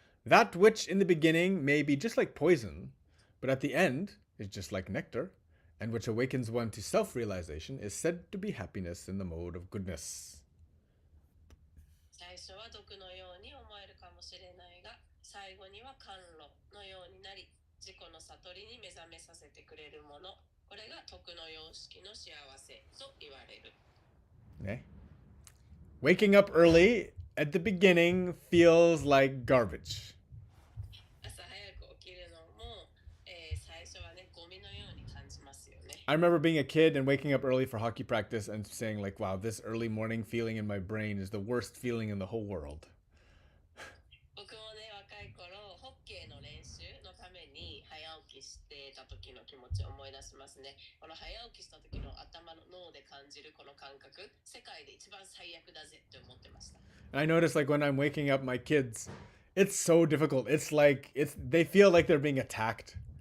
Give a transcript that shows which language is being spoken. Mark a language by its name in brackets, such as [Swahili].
[English] That which in the beginning may be just like poison, but at the end is just like nectar, and which awakens one to self-realization, is said to be happiness in the mode of goodness. [Japanese] 最初は毒のように思えるかもしれないが、最後には甘露のようになり、自己の悟りに目覚めさせてくれるもの、これが徳の様式の幸せと言われる。 [English] Okay. Waking up early at the beginning feels like garbage. [Japanese] 朝早く起きるのも、最初はね、ゴミのように感じますよね。 [English] I remember being a kid and waking up early for hockey practice and saying like, wow, this early morning feeling in my brain is the worst feeling in the whole world. [Japanese] 僕もね、若い頃、ホッケーの練習のために早起きしてた時の気持ちを思い出しますね。この早起きした時の頭の脳で感じるこの感覚、世界で一番最悪だぜって思ってました。 [English] And I notice like when I'm waking up my kids, it's so difficult. It's like they feel like they're being attacked.